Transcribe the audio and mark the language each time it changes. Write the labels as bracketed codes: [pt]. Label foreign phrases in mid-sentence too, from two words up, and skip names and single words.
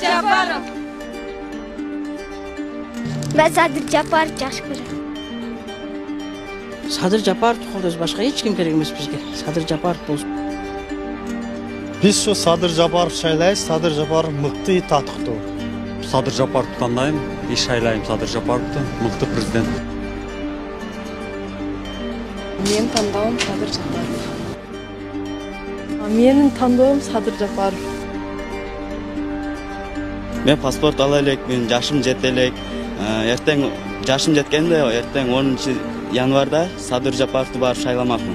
[ky] Жапаров. Ben Sadır Japarov жакшы көрөм. Sadır Japarov колдойбуз, башка эч ким керек эмес бизге. Sadır Japarov болсун. Biz şu Sadır Japarov şaylайбыз, Sadır Japarov мыкты, татыктуу. Sadır Japarov'u тандайм, и шайлайм Sadır Japarov'ду, мыкты президент. Менин тандоом Sadır Japarov. Менин тандоом Sadır Japarov. Мен паспорт ала элекмин, жашым жете элек. Эртең жашым жеткенде, эртең 10 январда Sadır Japarov'ду барып шайламакмын.